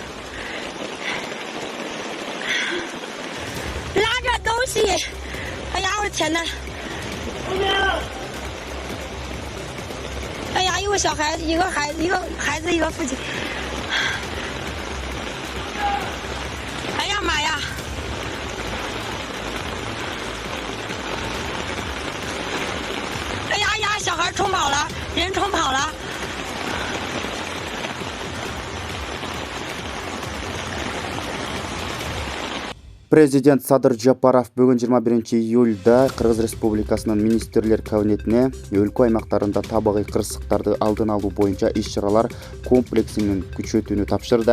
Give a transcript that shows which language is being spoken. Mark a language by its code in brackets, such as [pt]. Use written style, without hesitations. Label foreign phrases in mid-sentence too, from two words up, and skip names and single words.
[zh] 拉着东西，哎呀我的天哪，哎呀，一个小孩子，一个孩子，一个父亲。哎呀妈呀！哎呀呀，小孩冲跑了，人冲跑了。 [ky] Президент Садыр Жапаров бүгүн 21-июльда Кыргыз Республикасынын министрлер кабинетине өлкө аймактарында табигый кырсыктарды алдын алуу боюнча иш-чаралар комплексинин күчөтүүнү тапшырды.